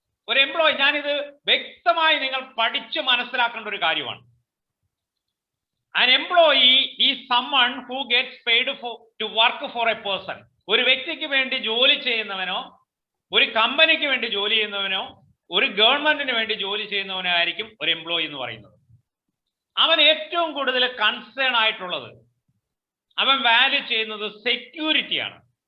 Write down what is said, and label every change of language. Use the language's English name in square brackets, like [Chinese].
[Malayalam] ഒരു എംപ്ലോയി, ഞാനിത് വ്യക്തമായി നിങ്ങൾ പഠിച്ച് മനസ്സിലാക്കേണ്ട ഒരു കാര്യമാണ്. [English] An employee is someone who gets paid to work for a person. [Malayalam] ഒരു വ്യക്തിക്ക് വേണ്ടി ജോലി ചെയ്യുന്നവനോ, ഒരു കമ്പനിക്ക് വേണ്ടി ജോലി ചെയ്യുന്നവനോ, ഒരു ഗവൺമെന്റിന് വേണ്ടി ജോലി ചെയ്യുന്നവനോ ആയിരിക്കും ഒരു എംപ്ലോയി എന്ന് പറയുന്നത്. അവൻ ഏറ്റവും കൂടുതൽ കൺസേൺ ആയിട്ടുള്ളത്, അവൻ വാല്യൂ ചെയ്യുന്നത് സെക്യൂരിറ്റിയാണ്.